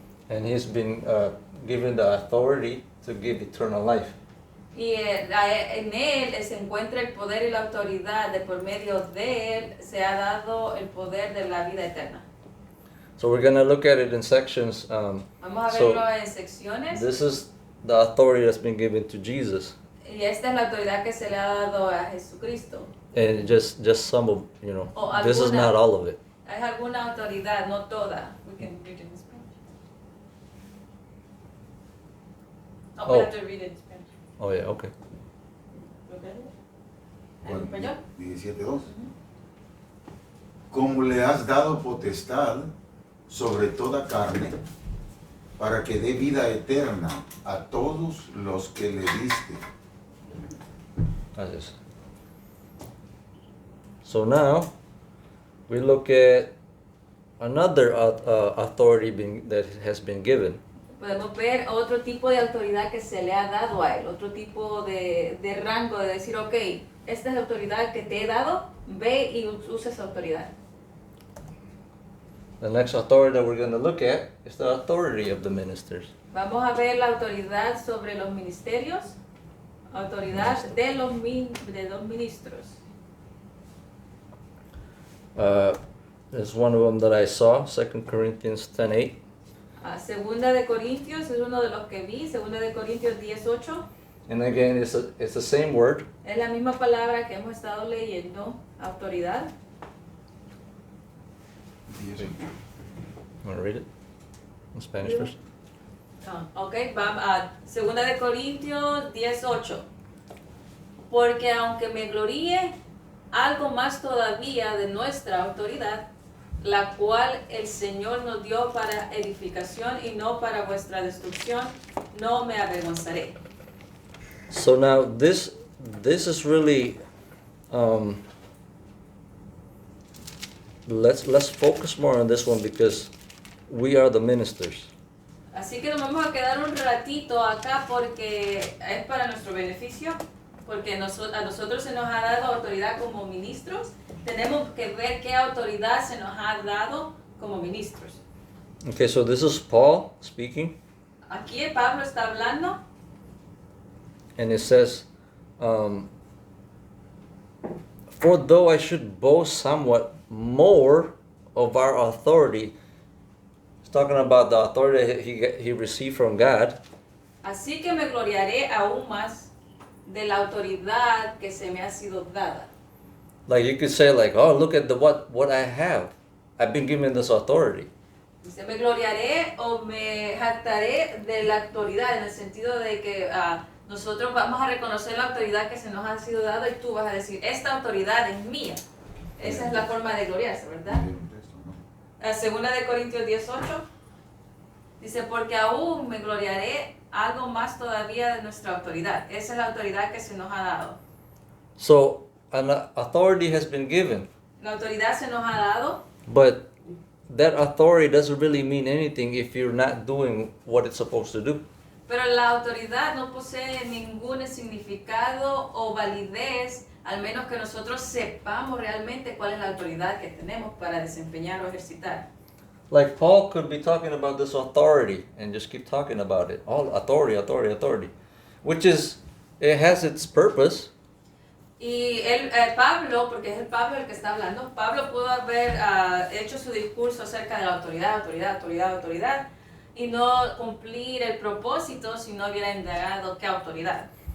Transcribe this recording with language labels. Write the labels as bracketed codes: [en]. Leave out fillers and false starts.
[en] And he's been given the authority to give eternal life. [es] Y en él se encuentra el poder y la autoridad, de por medio de él se ha dado el poder de la vida eterna. [en] So we're going to look at it in sections. [es] Vamos a [en] So, [es] verlo en secciones. [en] This is the authority that's been given to Jesus. [es] Y esta es la autoridad que se le ha dado a Jesucristo. [en] And just some of, [es] O [en] this is [es] alguna. [en] not all of it. [es] Hay alguna autoridad, no toda. [en] We can read it in Spanish. Oh, we Oh. have to read it in Spanish. Oh yeah, okay. [es] ¿En español? 17:2. Como le has dado potestad sobre toda carne, para que dé vida eterna a todos los que le diste. [en] That's it. So now we look at another authority that has been given. [es] Podemos ver otro tipo de autoridad que se le ha dado a él, otro tipo de rango de decir, ok, esta es la autoridad que te he dado, ve y usa esa autoridad. [en] The next authority that we're going to look at is the authority of the ministers. [es] Vamos a ver la autoridad sobre los ministerios, autoridad de los ministros. [en] There's one of them that I saw, 2 Corinthians 10:8. [es] Segunda de Corintios es uno de los que vi, Segunda de Corintios 10:8. [en] And again, it's the same word. [es] Es la misma palabra que hemos estado leyendo, autoridad. [en] Want to read it in Spanish first? [es] Ok, vamos a Segunda de Corintios 10:8. Porque aunque me gloríe algo más todavía de nuestra autoridad, la cual el Señor nos dio para edificación y no para vuestra destrucción, no me avergonzaré. [en] So now this is really let's focus more on this one because we are the ministers. [es] Así que nos vamos a quedar un ratito acá porque es para nuestro beneficio, porque a nosotros se nos ha dado autoridad como ministros. Tenemos que ver qué autoridad se nos ha dado como ministros. [en] Okay, so this is Paul speaking, [es] Aquí Pablo está hablando [en] and it says, for though I should boast somewhat more of our authority, he's talking about the authority he received from God. [es] así que me gloriaré aún más de la autoridad que se me ha sido dada. [en] Like you could say, like, oh, look at what I have. I've been given this authority. [es] Dice, me gloriaré o me jactaré de la autoridad, en el sentido de que nosotros vamos a reconocer la autoridad que se nos ha sido dada y tú vas a decir, esta autoridad es mía. Esa es la forma de gloriarse, ¿verdad? Segunda de Corintios 10:8 dice, porque aún me gloriaré algo más todavía de nuestra autoridad. Esa es la autoridad que se nos ha dado. [en] So an authority has been given, [es] La autoridad se nos ha dado, [en] but that authority doesn't really mean anything if you're not doing what it's supposed to do. [es] Pero la autoridad no posee ningún significado o validez, al menos que nosotros sepamos realmente cuál es la autoridad que tenemos para desempeñar o ejercitar. [en] Like Paul could be talking about this authority and just keep talking about it. All authority, authority, authority. Which is, it has its purpose. [es] Y Pablo, porque es el Pablo el que está hablando, Pablo pudo haber hecho su discurso acerca de la autoridad, autoridad, autoridad, autoridad, y no cumplir el propósito si no hubiera indagado qué autoridad.